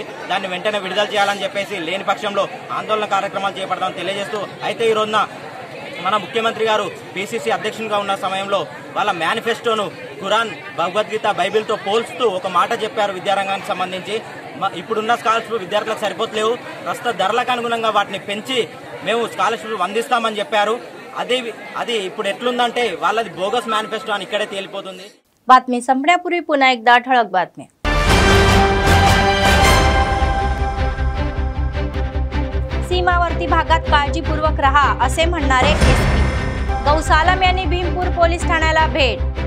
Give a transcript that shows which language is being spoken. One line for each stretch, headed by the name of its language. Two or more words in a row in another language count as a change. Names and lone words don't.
Telugu: దాన్ని వెంటనే విడుదల చేయాలని చెప్పేసి లేని పక్షంలో ఆందోళన కార్యక్రమాలు చేపడతామని తెలియజేస్తూ, అయితే ఈ రోజున మన ముఖ్యమంత్రి గారు పిసిసి అధ్యక్షునిగా ఉన్న సమయంలో వాళ్ళ మేనిఫెస్టోను ఖురాన్, భగవద్గీత, బైబిల్తో పోల్చుతూ ఒక మాట చెప్పారు విద్యారంగానికి సంబంధించి. ఇప్పుడున్న స్కాలర్షిప్ విద్యార్థులకు సరిపోతలేవు, ప్రస్తుత ధరలకు అనుగుణంగా వాటిని పెంచి మేము స్కాలర్షిప్ అందిస్తామని చెప్పారు. అది ఇప్పుడు ఎట్లుందంటే వాళ్ళది బోగస్ మేనిफेस्टो అని इकडे తేలిపోతుంది.
Marathi: बातमी संपण्यापूर्वी पुन्हा एकदा ठळक बातम्या. सीमावर्ती भागात काळजीपूर्वक रहा असे म्हणणारे एसपी. गौस आलम यांनी भीमपूर पोलीस ठाण्याला भेट.